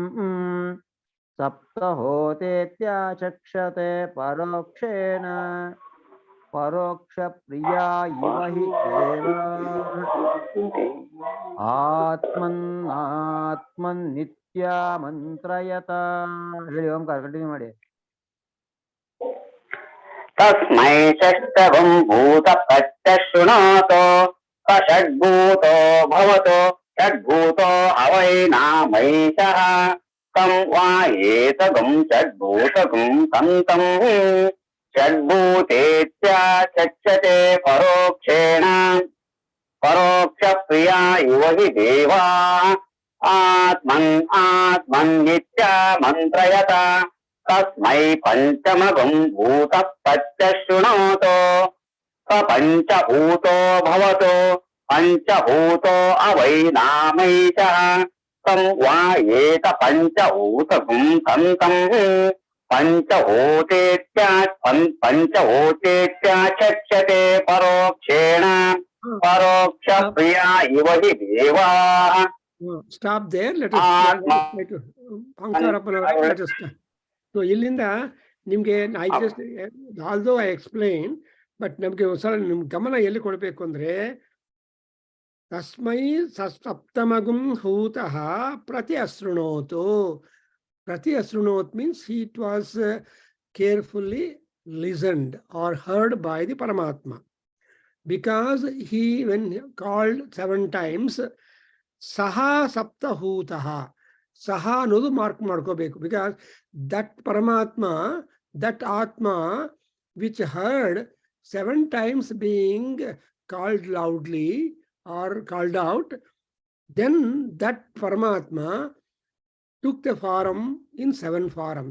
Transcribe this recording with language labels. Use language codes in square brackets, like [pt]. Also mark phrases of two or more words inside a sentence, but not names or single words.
[sa] ಸಪ್ತಹೋತೇತ್ಯಾಚಕ್ಷತೆ ಪರೋಕ್ಷೇಣ ಪರೋಕ್ಷ ಪ್ರಿಯ ಇವ ಹಿ ದೇವ. ಆತ್ಮನ್ ನಿತ್ಯ ಮಂತ್ರಯತ. [kn] ಹೇಳಿ ಓಂಕಾರ, ಕಂಟಿನ್ಯೂ ಮಾಡಿ. [sa] ತಸ್ಮೈ ಷಷ್ಠಭಂ ಭೂತ ಪ್ರತ್ಯಶೃಣೋತೋ ಷಡ್ಭೂತೋ ಭವತೋ ಷಡ್ಭೂತೋ ಅವೈನಾಮೈಷಃ ತಂ ವಾ ಏತಗಂ ಷಡ್ಭೂತಗಂ ಸಂತಂ ಷಡ್ಭೂತೇತ್ಯಾಚಕ್ಷತೆ ಪರೋಕ್ಷೇಣ ಪರೋಕ್ಷ ಪ್ರಿಯ ಇವ ಹಿ ದೇವಾ. ಆತ್ಮನ್ ನಿತ್ಯ ಮಂತ್ರಯತ ತಸ್ಮೈ ಪಂಚಮಗಂ ಭೂತ ಪ್ರತ್ಯಶೃಣೋತೋ ಸ ಪಂಚಭೂತೋ ಭವತೋ ಪಂಚಭೂತೋ ಅವೈನಾಮೈಷಃ ತಂ ವಾ ಏತ ಪಂಚಭೂತಗುಂ ಸಂತಂ ಪಂಚಭೂತೇತ್ಯಾಚಕ್ಷತೆ ಪರೋಕ್ಷೇಣ ಪರೋಕ್ಷ ಪ್ರಿಯ ಇವ ಹಿ ದೇವಾ. [en] stop there. [kn] ಸೊ ಇಲ್ಲಿಂದ ನಿಮ್ಗೆ [en] I just although I explain, [kn] ಬಟ್ ನಮ್ಗೆ ಒಂದ್ಸಲ ನಿಮ್ ಗಮನ ಎಲ್ಲಿ ಕೊಡ್ಬೇಕು ಅಂದ್ರೆ, [sa] ತಸ್ಮೈ ಸಪ್ತಮಗುಂ ಹೂತಃ ಪ್ರತಿ ಅಶೃಣೋತು. Prati Asrunot [en] means it was carefully listened or heard by the Paramatma. Because he, when called 7 times, [sa] Saha Saptahutaha, Saha [kn] ನೋಡು ಮಾರ್ಕ್ ಮಾರ್ಕೋಬೇಕು, [en] because that Paramatma, that Atma, which heard 7 times being called loudly or called out, then that Paramatma took the form in 7 forms.